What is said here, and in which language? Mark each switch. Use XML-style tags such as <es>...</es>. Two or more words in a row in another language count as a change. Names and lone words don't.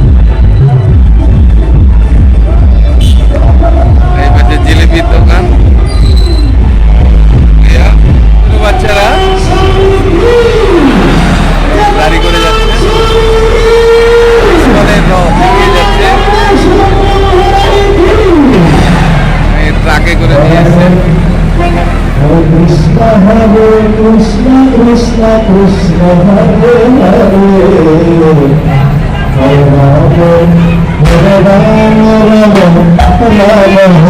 <bn>এই পাশে জিলিপির দোকান, বাচ্চারা গাড়ি করে যাচ্ছে, ইস্কনের রথ এগিয়ে যাচ্ছে, ট্রাকে করে নিয়ে আসছে।</bn> <sa>Krishna Hare Krishna Krishna Krishna Hare Hare Hare Rama Hare Rama Rama</sa>